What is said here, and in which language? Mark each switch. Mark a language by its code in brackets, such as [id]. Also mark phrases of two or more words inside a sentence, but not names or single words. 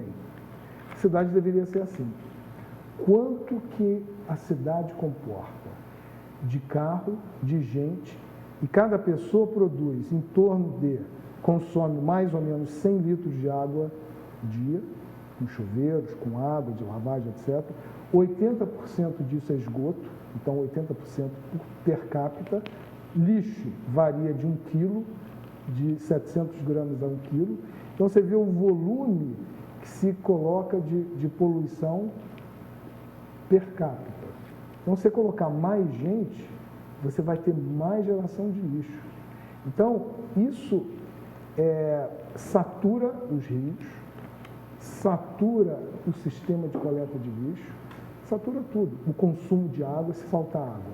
[pt] A cidade deveria ser assim. Quanto que a cidade comporta de carro, de gente, e cada pessoa produz em torno consome mais ou menos 100 litros de água dia, com chuveiros, com água, de lavagem, etc. 80% disso é esgoto, então 80% por [la] per capita. [pt] Lixo varia de 1 quilo, de 700 gramas a 1 quilo. Então você vê o volume que se coloca de poluição [la] per capita. [pt] Então, se você colocar mais gente, você vai ter mais geração de lixo. Então, isso satura os rios, satura o sistema de coleta de lixo, satura tudo, o consumo de água, se faltar água.